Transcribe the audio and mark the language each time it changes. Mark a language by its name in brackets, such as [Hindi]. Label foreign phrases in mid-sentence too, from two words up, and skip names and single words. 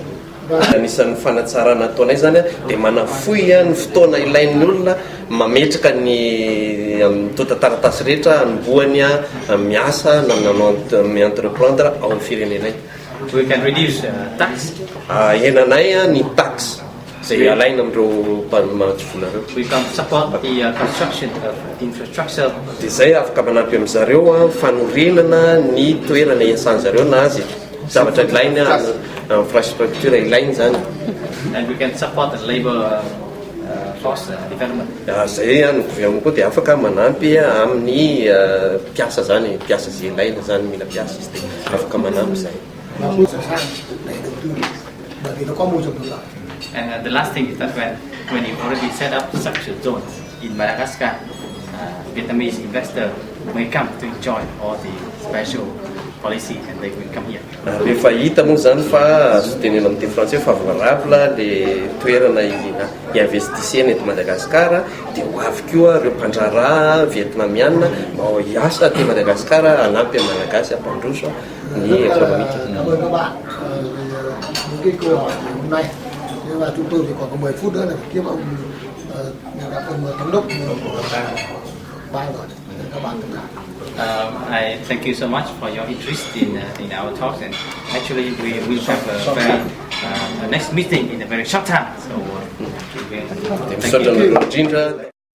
[Malagasy] Anisan'ny fanatsarana ataonay zany dia manafoy ny fotoana ilain'ny olona mametraka ny tota taratasy rehetra anombohany miasa na mi-entreprendre ao amin'ny firenenay. [English] We can reduce tax. [Malagasy] Henanay ny taxe zay alaina amin'ireo mpamatovolareo. [English] We can support the construction of infrastructure. [Malagasy] Dia zay afaka manampy amin'izareo fanorenana ny toerana iasan'izareo na azy zavatra ilainy infrastructure ilainy zany. [English] And we can support the labor force development. [Malagasy] Zay ny gouvernement koa dia afaka manampy amin'ny mpiasa zany, mpiasa zay ilaina zany, mila mpiasa izy dia afaka manampy zay. [English] And the last thing is that when you already set up such zones in Madagascar, Vietnamese investor may come to enjoy all the special policy and they will come here. [Malagasy] Rehefa hita moa zany fa azo tenena amin'ny teny français favorable le toerana investisiana eto Madagasikara, dia ho avy koa ireo mpandraraha vietnamiana mba hiasa ty Madagasikara hanampy amin'ny Malagasy hampandroso ny ekonomika. [Vietnamese] Cảm ơn các bạn những cái câu hỏi hôm nay. Nhưng mà chúng tôi thì còn có 10 phút nữa là tiếp ông gặp ông thống đốc của ban rồi. Các bạn tất cả. [English] I thank you so much for your interest in our talks, and actually we will have a very next meeting in a very short time. So thank you.